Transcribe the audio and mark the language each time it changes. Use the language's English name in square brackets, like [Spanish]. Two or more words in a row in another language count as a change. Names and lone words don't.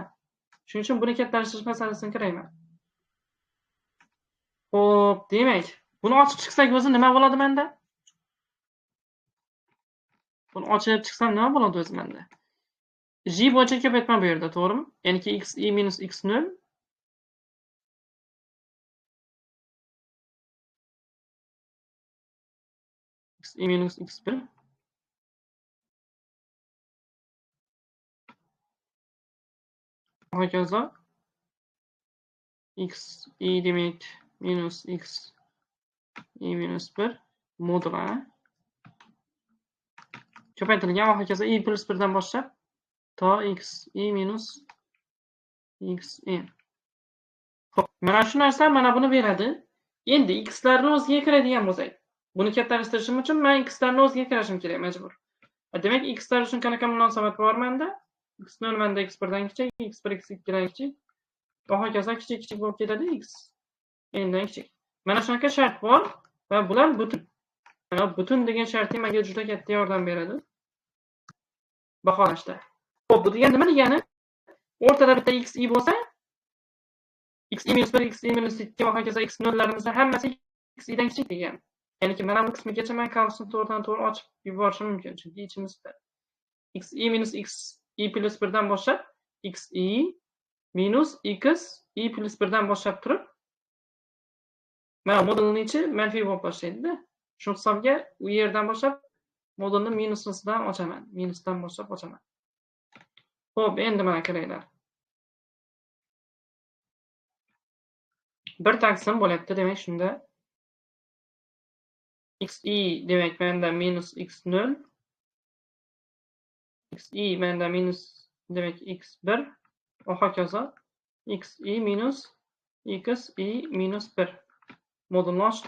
[Uzbek] Shuning uchun buni kattalashtirish masalasini qarayman. Xo'p, demak, buni ochib chiqsak o'zi nima bo'ladi menda? Buni ochib chiqsam nima bo'ladi o'zi menda? J bo'yicha ko'paytma bu yerda, to'g'rimi? Ya'niki x i minus x0 x i minus x1 hokazo x i demak minus x i minus 1 moduli ko'paytirilgan va hokazo i plus 1 dan boshlab to x i minus x n. Xo'p, mana shu narsa mana buni beradi. Endi x larni o'ziga kiradigan bo'lsak, buni kattalashtirishim uchun men x larni o'ziga kirishim kerak majbur. Demak, x lar uchun qanaqa munosabat bor menda? x0 menda x1 dan kichik, x1 x2 dan kichik va hokazo kichik bo'lib ketadi x n dan kichik. Mana shunaqa shart bor va bular butun. Mana butun degan sharti menga juda katta yordam beradi baholashda. Xo'p, bu degani nima degani? O'rtada bitta x i bo'lsa, x i minus 1, x i minus 2 va hokazo x nollarimizni hammasi x i dan kichik degani. Ya'niki mana bu qismigacha men qavsni to'g'ridan-to'g'ri ochib yuborishim mumkin, chunki ichimizda x i minus x i plus 1 dan boshlab x i minus x i plus 1 dan boshlab turib mana modulning ichi manfiy bo'lib boshlaydi-da. Shu hisobga u yerdan boshlab modulni minusdan ochaman. Minusdan boshlab ochaman. Xo'p, endi mana qaranglar. Bir taqsim bo'lyapti, demak shunda xi demak menda minus x0 xi menda minus demak x1 va hokazo xi minus xi minus 1 modulni ochdim.